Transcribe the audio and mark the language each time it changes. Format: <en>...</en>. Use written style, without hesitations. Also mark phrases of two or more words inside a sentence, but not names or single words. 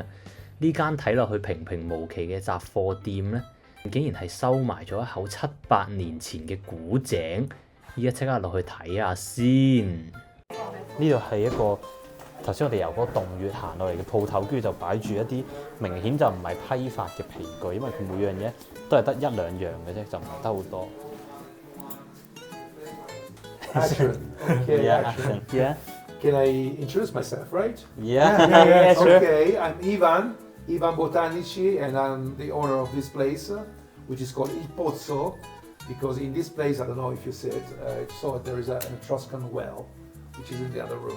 <yue>呢間睇落去平平無奇嘅雜貨店咧，竟然係收埋咗一口700年前嘅古井。依家即刻落去睇下先。呢度係一個頭先我哋由嗰個洞穴行落嚟嘅鋪頭，跟住就擺住一啲明顯就唔係批發嘅皮具，因為佢每樣嘢都係得1-2樣嘅啫，就唔係得好多。</yue> <en>Action. Okay, Yeah, action. yeah. Can I introduce myself, right? Yeah, sure. Okay, I'm Ivan Botanici, and I'm the owner of this place, which is called Il Pozzo, because in this place, I don't know if you saw there is an Etruscan well, which is in the other room.</en>